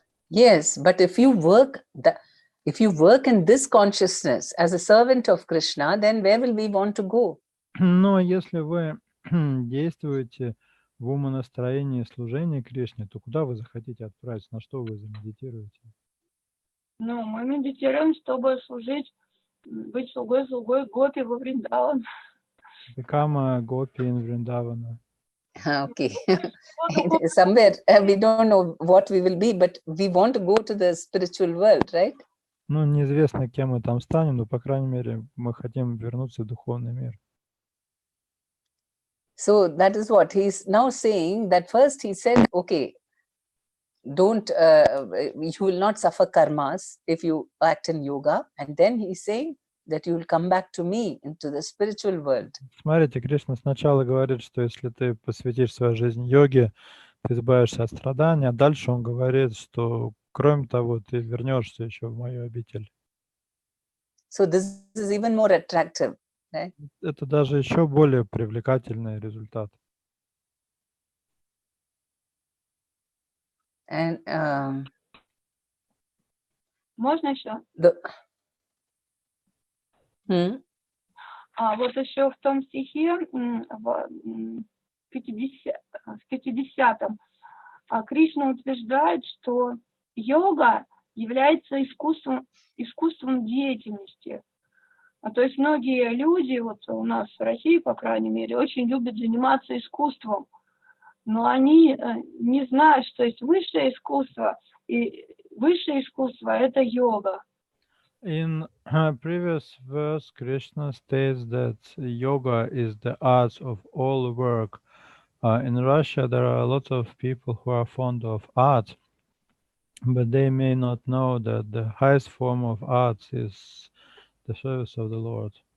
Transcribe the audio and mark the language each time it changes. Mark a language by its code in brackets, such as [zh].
[en] Yes, but if you work in this consciousness as a servant of Krishna, then where will we want to go? [ru] Но если вы действуете в умонастроении служения Кришне, то куда вы захотите отправиться, на что вы замедитируете? Ну, мы медитируем, чтобы служить, быть слугой Гопи во Вриндаван. [en] Become a gopi in Vrindavana. Okay. Somewhere we don't know what we will be, but we want to go to the spiritual world, right? [ru] Ну, неизвестно, кем мы там станем, но, по крайней мере, мы хотим вернуться в духовный мир. [en] So that is what he's now saying, that first he said, okay, don't, you will not suffer karmas if you act in yoga. And then he's saying that you will come back to me into the spiritual world. [ru] Смотрите, Кришна сначала говорит, что если ты посвятишь свою жизнь йоге, ты избавишься от страданий, а дальше он говорит, что, кроме того, ты вернешься еще в мою обитель. [en] So this is even more attractive, right? [ru] Это даже еще более привлекательный результат. [en] And [ru] Можно еще? Вот еще в том стихе, в 50-м, Кришна утверждает, что йога является искусством деятельности. То есть многие люди, вот у нас в России, по крайней мере, очень любят заниматься искусством, но они не знают, что есть высшее искусство, и высшее искусство – это йога. [en] In a previous verse, Krishna states that yoga is the art of all work. In Russia, there are a lot of people who are fond of art, but they may not know that the highest form of art is the service of the Lord.